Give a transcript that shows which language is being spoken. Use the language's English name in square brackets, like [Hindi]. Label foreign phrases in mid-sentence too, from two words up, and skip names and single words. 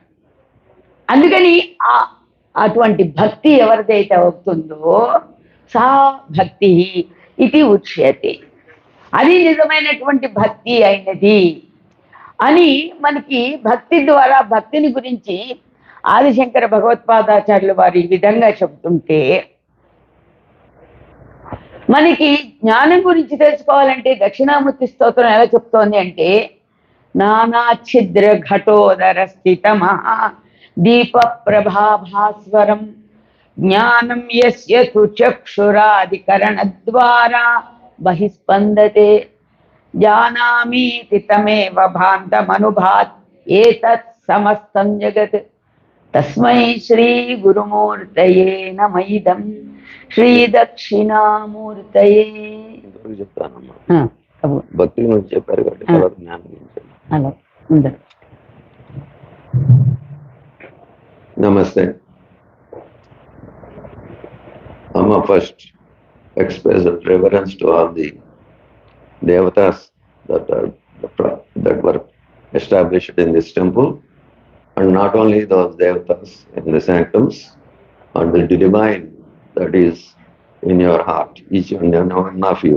[Telugu] అందుకని అటువంటి భక్తి ఎవరిదైతే అవుతుందో [Sanskrit] సా భక్తి ఇది ఉచ్యతే, [Telugu] అది నిజమైనటువంటి భక్తి అయినది అని మనకి భక్తి ద్వారా భక్తిని గురించి ఆదిశంకర భగవత్పాదాచార్యులు వారు ఈ విధంగా చెబుతుంటే, మనకి జ్ఞానం గురించి తెలుసుకోవాలంటే దక్షిణామూర్తి స్తోత్రం ఎలా చెప్తోంది అంటే, [Sanskrit] नानाच्छिद्र घटोदर स्थितमः दीप प्रभाभास्वरम ज्ञानम यस्य तु चक्षुरादिकरणद्वारा बहिस्पन्दते जानामीति तमेव भान्तमनुभात् एतत् समस्तं जगत् तस्मै श्री गुरुमूर्तये नमः इदं श्री दक्षिणामूर्तये [Telugu] భక్తి గురించి చెప్పారు కాబట్టి తర్వాత జ్ఞానం గురించి. అలా ఉందా? [English] Namaste. Amma first expresses reverence to all the devatas that were established in this temple, and not only those devatas in the sanctums, and the divine that is in your heart, each and every one of you.